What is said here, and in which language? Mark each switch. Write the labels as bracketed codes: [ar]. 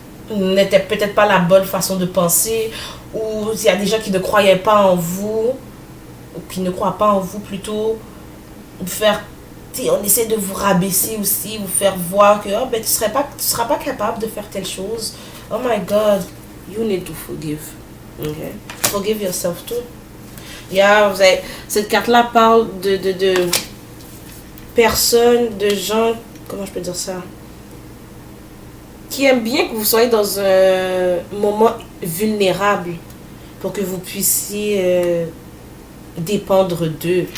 [fr] n'était peut-être pas la bonne façon de penser, ou il y a des gens qui ne croyaient pas en vous, ou qui ne croient pas en vous plutôt, vous faire, on essaie de vous rabaisser aussi, vous faire voir que oh, ben, tu seras pas capable de faire telle chose. [en] Oh my God, you need to forgive. Okay? Forgive yourself too. [fr] Yeah, cette carte-là parle de personnes, de gens, comment je peux dire ça, qui aiment bien que vous soyez dans un moment vulnérable pour que vous puissiez dépendre d'eux.